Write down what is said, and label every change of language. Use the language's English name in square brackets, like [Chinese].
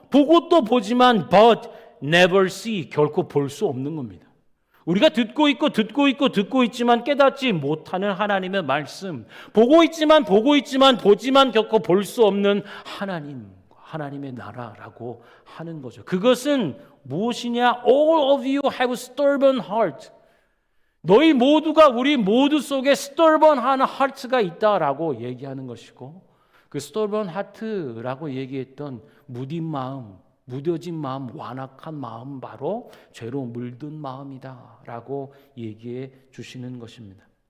[Korean] 보고 또 보지만 but never see. 결코 볼 수 없는 겁니다. 우리가 듣고 있지만 깨닫지 못하는 하나님의 말씀, 보고 있지만 보지만 결코 볼 수 없는 하나님의 나라라고 하는 거죠. 그것은 무엇이냐? [English] All of you have stubborn heart. [Korean] 너희 모두가 우리 모두 속에 stubborn한 heart가 있다라고 얘기하는 것이고, 그 stubborn heart 라고 얘기했던 무딘 마음, 무뎌진 마음, 완악한 마음, 바로 죄로 물든 마음이다라고 얘기해 주시는 것입니다.